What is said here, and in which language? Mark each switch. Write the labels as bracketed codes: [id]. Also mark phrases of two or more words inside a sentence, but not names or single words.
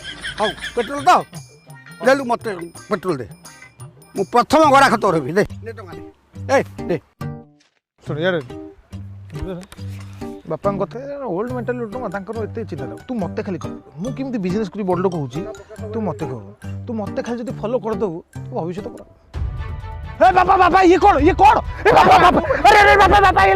[or] ହଉ ପେଟ୍ରୋଲ ତ ଦେଲୁ ମତେ ପେଟ୍ରୋଲ ଦେ ମୁଁ ପ୍ରଥମ ଗରାଖ ତୋର ହେବି ଦେ ଦେ ଶୁଣ ଇଆଡ଼େ ବାପାଙ୍କ କଥା [en] old mental [or] ତାଙ୍କର ଏତେ ଚିନ୍ତା ନାହିଁ। ତୁ ମତେ ଖାଲି କହ ମୁଁ କେମିତି ବିଜନେସ୍ କରି ବଡ଼ ଲୋକ ହଉଛି ତୁ ମତେ କହ ତୁ ମତେ ଖାଲି ଯଦି ଫଲୋ କରିଦେବୁ ତୁ ଭବିଷ୍ୟତ କର। [hi] ए बाबा बाबा ये कौन ए बाबा बाबा अरे बाबा बाबा ये